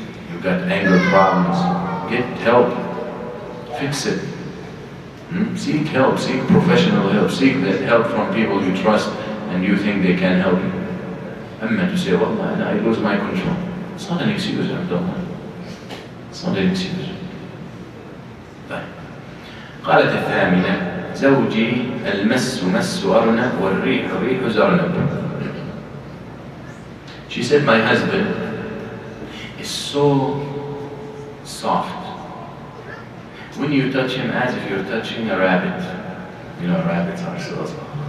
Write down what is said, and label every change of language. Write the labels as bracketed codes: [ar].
[en] You've got anger problems, get help, fix it. Seek help, seek professional help, seek that help from people you trust and you think they can help you. Amma to say, Wallah, I lose my control. It's not an excuse, Abdullah. It's not an excuse. طيب. [ar] قالت الثامنة زوجي المس مس أرنب والريح ريح زرنب. [en] She said, my husband is so soft. When you touch him as if you're touching a rabbit. You know, rabbits are so soft.